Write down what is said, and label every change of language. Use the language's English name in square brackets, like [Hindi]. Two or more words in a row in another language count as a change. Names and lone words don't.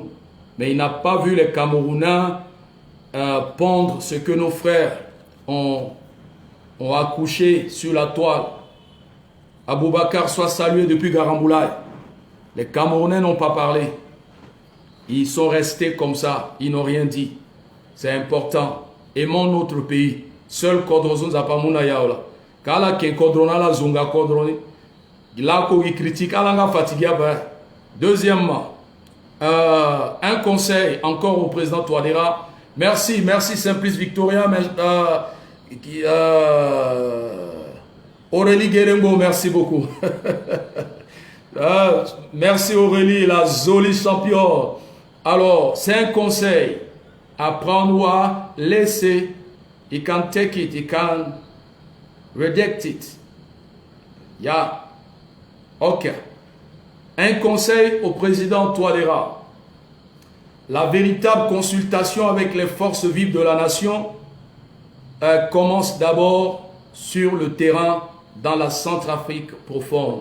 [French] Mais il n'a pas vu les Camerounais pondre ce que nos frères ont accouché sur la toile. Aboubakar soit salué depuis Garamboulaye. Les Camerounais n'ont pas parlé. Ils sont restés comme ça. Ils n'ont rien dit. C'est important. Aimons notre pays. Seul Kodrozon Zapamuna Yaola. Kala Ken Kodrona la Zunga Kodroni. Là, il critique. Alanga fatigué. Deuxièmement, un conseil encore au président Touadéra. Merci, merci Simplice Victoria. Aurélie Guérengo, merci beaucoup. Merci Aurélie, la jolie championne. Alors, c'est un conseil. Apprendre à laisser. [English] You can take it, you can reject it. Yeah. Ok. [French] Un conseil au président Touadéra. La véritable consultation avec les forces vives de la nation commence d'abord sur le terrain dans la Centrafrique profonde.